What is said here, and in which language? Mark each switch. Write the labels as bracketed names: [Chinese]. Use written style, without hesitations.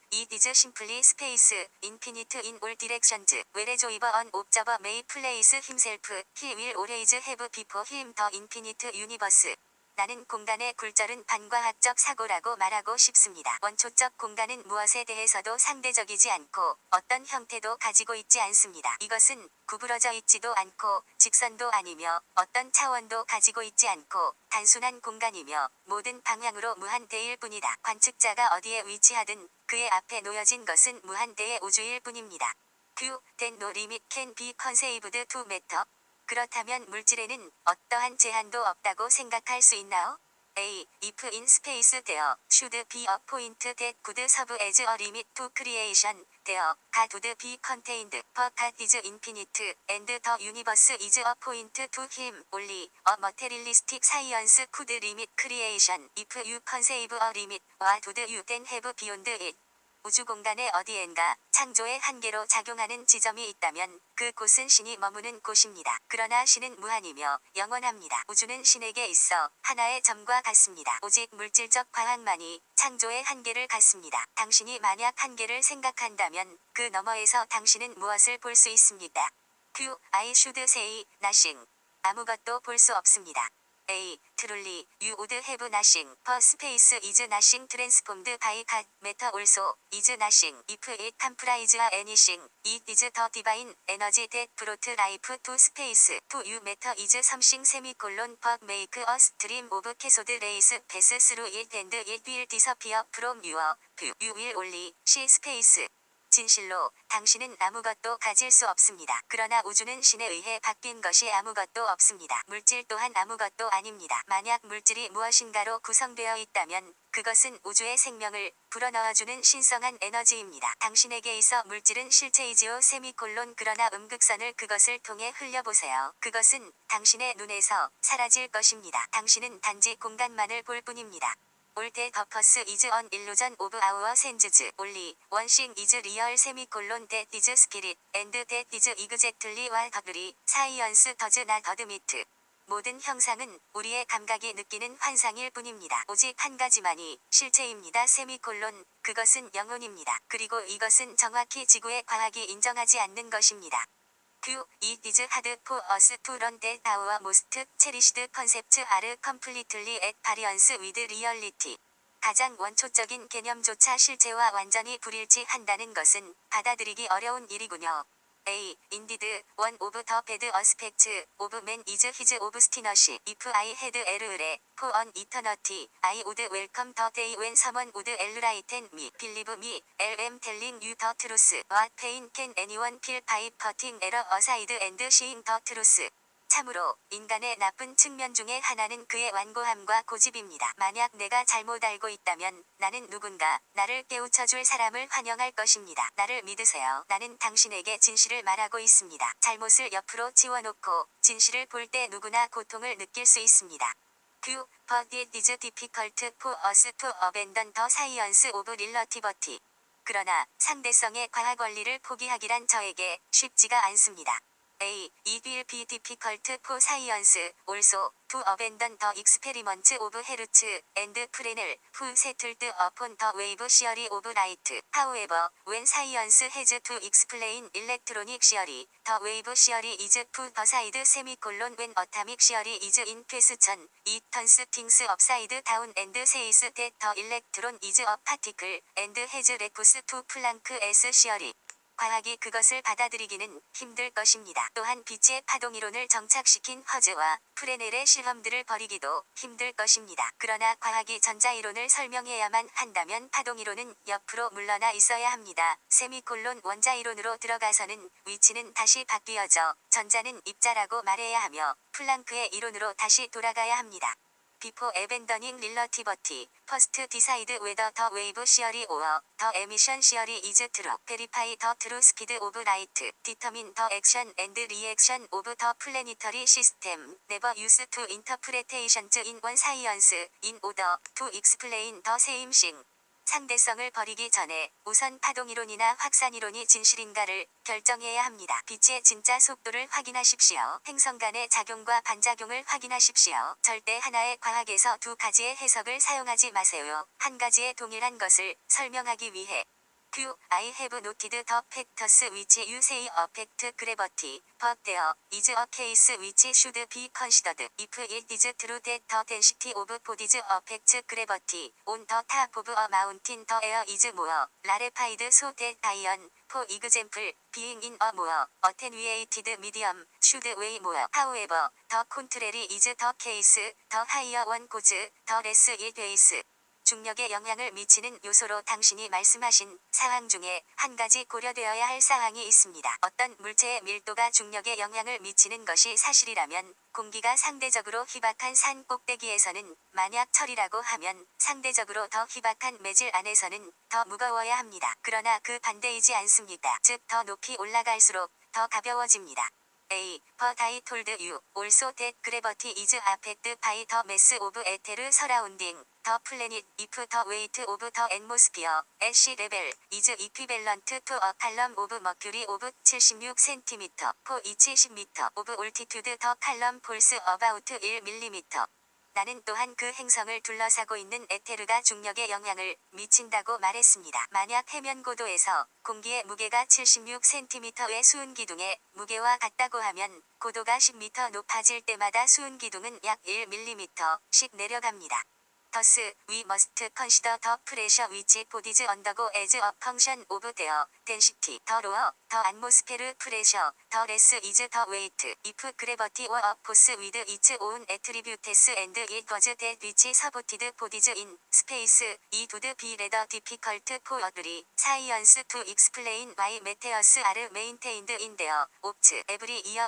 [English] It is simply space, infinite in all directions. Whereas if an observer may place himself, he will always have before him the infinite universe. [Korean] 나는 공간의 굴절은 반과학적 사고라고 말하고 싶습니다. 원초적 공간은 무엇에 대해서도 상대적이지 않고 어떤 형태도 가지고 있지 않습니다. 이것은 구부러져 있지도 않고 직선도 아니며 어떤 차원도 가지고 있지 않고 단순한 공간이며 모든 방향으로 무한대일 뿐이다. 관측자가 어디에 위치하든 그의 앞에 놓여진 것은 무한대의 우주일 뿐입니다. [English] then no limit can be conceived to matter. [Korean] 그렇다면 물질에는 어떠한 제한도 없다고 생각할 수 있나요? [English] A. If in space there should be a point that could serve as a limit to creation, there God would be contained, for God is infinite, and the universe is a point to him. Only a materialistic science could limit creation. If you conceive a limit, what would you then have beyond it? [Korean] 우주 공간의 어디엔가 창조의 한계로 작용하는 지점이 있다면 그곳은 신이 머무는 곳입니다. 그러나 신은 무한이며 영원합니다. 우주는 신에게 있어 하나의 점과 같습니다. 오직 물질적 과학만이 창조의 한계를 갖습니다. 당신이 만약 한계를 생각한다면 그 너머에서 당신은 무엇을 볼 수 있습니까? [English] I should say nothing. [Korean] 아무것도 볼 수 없습니다. [English] A. Truly, you would have nothing. For space is nothing transformed by God. Matter also is nothing. If it comprises anything, it is the divine energy that brought life to space. To you matter is something semicolon but make a stream of cathode rays pass through it and it will disappear from your view. You will only see space. [Korean] 진실로 당신은 아무것도 가질 수 없습니다. 그러나 우주는 신에 의해 바뀐 것이 아무것도 없습니다. 물질 또한 아무것도 아닙니다. 만약 물질이 무엇인가로 구성되어 있다면 그것은 우주의 생명을 불어넣어주는 신성한 에너지입니다. 당신에게 있어 물질은 실체이지요 세미콜론 그러나 음극선을 그것을 통해 흘려보세요. 그것은 당신의 눈에서 사라질 것입니다. 당신은 단지 공간만을 볼 뿐입니다. [English] All the purpose is an illusion of our senses. Only one thing is real semicolon that is spirit, and that is exactly what the science does not admit. [Korean] 모든 형상은 우리의 감각이 느끼는 환상일 뿐입니다. 오직 한 가지만이 실체입니다. 세미콜론, 그것은 영혼입니다. 그리고 이것은 정확히 지구의 과학이 인정하지 않는 것입니다. [English] It is hard for us to learn that our most cherished concepts are completely at variance with reality. [Korean] 가장 원초적인 개념조차 실체와 완전히 불일치한다는 것은 받아들이기 어려운 일이군요. [English] A. Indeed, one of the bad aspects of man is his obstinacy. If I had error for an eternity, I would welcome the day when someone would enlighten me. Believe me, I am telling you the truth. What pain can anyone feel by putting error aside and seeing the truth? [Korean] 참으로 인간의 나쁜 측면 중에 하나는 그의 완고함과 고집입니다. 만약 내가 잘못 알고 있다면 나는 누군가 나를 깨우쳐줄 사람을 환영할 것입니다. 나를 믿으세요. 나는 당신에게 진실을 말하고 있습니다. 잘못을 옆으로 지워놓고 진실을 볼 때 누구나 고통을 느낄 수 있습니다. [English] But it is difficult for us to abandon the science of relativity. [Korean] 그러나 상대성의 과학 원리를 포기하기란 저에게 쉽지가 않습니다. [English] A. It will be difficult for science also to abandon the experiments of Hertz and Fresnel who settled upon the wave theory of light. However, when science has to explain electronic theory, the wave theory is put aside semicolon when atomic theory is in question, it turns things upside down and says that the electron is a particle and has left to Planck's theory. [Korean] 과학이 그것을 받아들이기는 힘들 것입니다. 또한 빛의 파동이론을 정착시킨 허즈와 프레넬의 실험들을 벌이기도 힘들 것입니다. 그러나 과학이 전자이론을 설명해야만 한다면 파동이론은 옆으로 물러나 있어야 합니다. 세미콜론 원자이론으로 들어가서는 위치는 다시 바뀌어져 전자는 입자라고 말해야 하며 플랑크의 이론으로 다시 돌아가야 합니다. [English] Before abandoning relativity, first decide whether the wave theory or the emission theory is true. Verify the true speed of light. Determine the action and reaction of the planetary system. Never use two interpretations in one science in order to explain the same thing. [Korean] 상대성을 버리기 전에 우선 파동이론이나 확산이론이 진실인가를 결정해야 합니다. 빛의 진짜 속도를 확인하십시오. 행성 간의 작용과 반작용을 확인하십시오. 절대 하나의 과학에서 두 가지의 해석을 사용하지 마세요. 한 가지의 동일한 것을 설명하기 위해. [English] I have noted the factors which you say affect gravity, but there is a case which should be considered. If it is true that the density of bodies affects gravity, on the top of a mountain the air is more rarefied so that iron, for example, being in a more attenuated medium, should weigh more. However, the contrary is the case, the higher one goes, the less it weighs. [Korean] 중력에 영향을 미치는 요소로 당신이 말씀하신 사항 중에 한 가지 고려되어야 할 사항이 있습니다. 어떤 물체의 밀도가 중력에 영향을 미치는 것이 사실이라면 공기가 상대적으로 희박한 산 꼭대기에서는 만약 철이라고 하면 상대적으로 더 희박한 매질 안에서는 더 무거워야 합니다. 그러나 그 반대이지 않습니까? 즉 더 높이 올라갈수록 더 가벼워집니다. [English] A. But I told you also that gravity is affected by the mass of ether surrounding the planet if the weight of the atmosphere at sea level is equivalent to a column of mercury of 76 cm for each 10m of altitude the column falls about 1mm. [Korean] 나는 또한 그 행성을 둘러싸고 있는 에테르가 중력에 영향을 미친다고 말했습니다. 만약 해면 고도에서 공기의 무게가 76cm의 수은 기둥의 무게와 같다고 하면 고도가 10m 높아질 때마다 수은 기둥은 약 1mm씩 내려갑니다. [English] Thus, we must consider the pressure which bodies undergo as a function of their density. The lower the atmosphere pressure, the less is the weight. If gravity were a force with its own attributes and it was that which supported bodies in space, it would be rather difficult for earthly science to explain why meteors are maintained in their orbits every year.